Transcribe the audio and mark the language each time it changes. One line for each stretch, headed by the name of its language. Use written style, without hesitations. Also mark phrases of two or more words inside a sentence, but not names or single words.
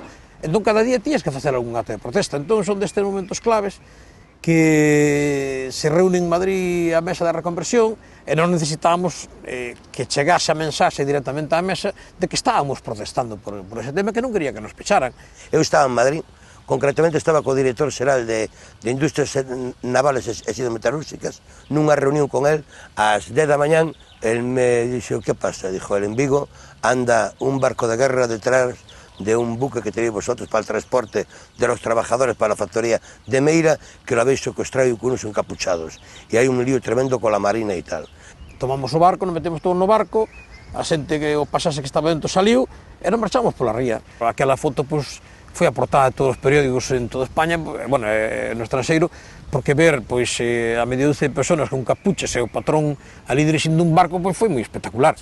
Galician: Entón, cada día tías que facer algún acto de protesta. Entón, son destes momentos claves que se reúne en Madrid a mesa da reconversión e non necesitábamos que chegase a mensaxe directamente á mesa de que estábamos protestando por ese tema, que non quería que nos pecharan. Eu estaba en Madrid, concretamente estaba co director xeral de Industrias Navales e Sidermetalúrxicas, nunha reunión con el ás 10 da mañán. El me dixo, que pasa?
Spanish: Dijo, en Vigo anda un barco de guerra detrás de un buque que tenéis vosotros para el transporte de los trabajadores para la factoría de Meira, que lo habéis secuestrado y con unos encapuchados. Y hay un lío tremendo con la Marina y tal.
Galician: Tomamos o barco, nos metemos todos no barco, a xente que o pasase que estaba dentro saliu, e nos marchamos pola ría. Aquela foto, pois, foi a portada de todos os periódicos en toda España, bueno, no estranxeiro, porque ver, pois, a media dúcia de personas con capuchas e o patrón ali dirixindo un barco, pois, foi moi espectacular.